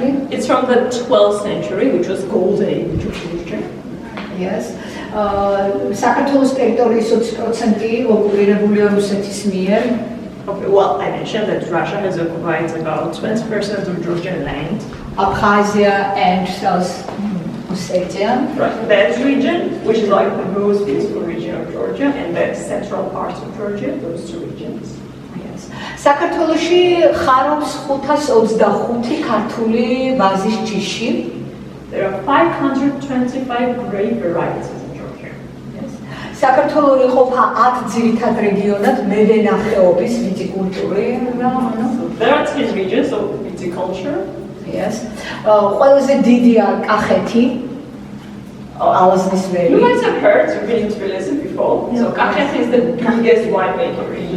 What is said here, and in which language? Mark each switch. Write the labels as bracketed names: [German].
[English] It's from the 12th century, which was golden age of Georgia. Yes. [Georgian] საქართველოს ტერიტორიის 20% ოკუპირებულია რუსეთის მიერ. [English] Okay, well, I mentioned that Russia has occupied about 20% of Georgian land. Abkhazia and South Ossetia. Right. That region, which is like the most beautiful region of Georgia, and the central part of Georgia, those two regions. Yes. [Georgian] საქართველოში ხარობს 525 ქართული ვაზის ჯიში. [English] There are 525 grape varieties in Georgia. Yes. [Georgian] საქართველო იყოფა 10 ძირითად რეგიონად მევენახეობის ვიტიკულტური. [English] There are 10 regions of viticulture. [Georgian] Yes. ყველაზე დიდია კახეთი. [English] You might have heard, you've been in Tbilisi before. So Kakheti is the biggest winemaker region.